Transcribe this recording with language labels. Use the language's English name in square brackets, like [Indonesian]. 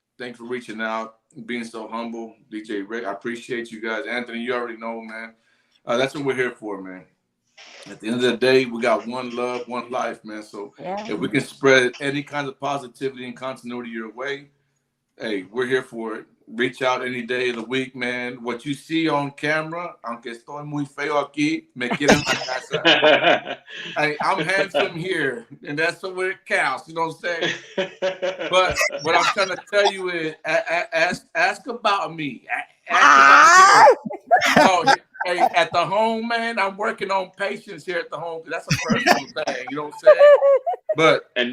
[English] Thanks for reaching out, being so humble. DJ Rick, I appreciate you guys. Anthony, you already know, man. That's what we're here for, man. At the end of the day, we got one love, one life, man. So if we can spread any kind of positivity and continuity your way, hey, we're here for it. Reach out any day of the week, man. What you see on camera, [Spanish] aunque estoy muy feo aquí, me quieren en la casa. [English] Hey, I'm handsome here, and that's what it counts. You know what I'm saying? But what I'm trying to tell you is, ask about me. Ask about me. Hey, at the home, man, I'm working on patience here at the home. That's a personal thing. You know what I'm saying? And